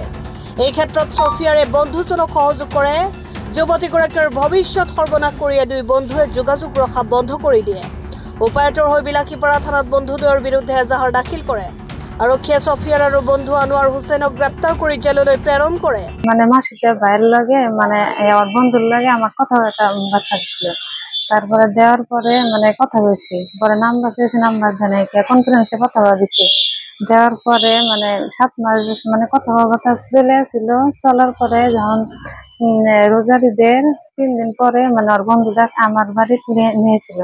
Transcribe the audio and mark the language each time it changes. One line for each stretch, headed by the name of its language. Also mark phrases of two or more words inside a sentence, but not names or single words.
Assamese: এই ক্ষেত্ৰত ছফিয়াৰে বন্ধুজনক সহযোগ কৰে। যুৱতীগৰাকীৰ ভৱিষ্যত সৰ্বনাশ কৰি দুই বন্ধুৱে যোগাযোগ ৰখা বন্ধ কৰি দিয়ে। উপায়তৰ হৈ বিলাসীপাৰা থানাত বন্ধুদ্বয়ৰ বিৰুদ্ধে এজাহাৰ দাখিল কৰে। আৰক্ষীয়ে ছফিয়াৰ আৰু বন্ধু আনোৱাৰ হুছেইনক গ্ৰেপ্তাৰ কৰি জেললৈ প্ৰেৰণ কৰে।
Bangla: মাসিতে বাইরের লগে ওর বন্ধুর লগে আমার কথা থাকছিল। তারপরে দেওয়ার পরে কথা বলছি, পরে নাম্বার দিয়েছি, নাম্বার দেয় কনফারেন্সে কথা দিচ্ছি। দেওয়ার পরে 7 মাস কথা চলে আসছিল। চলার পরে যখন রোজার ঈদের 3 দিন পরে ওর বন্ধুটা আমার বাড়ি নিয়েছিল।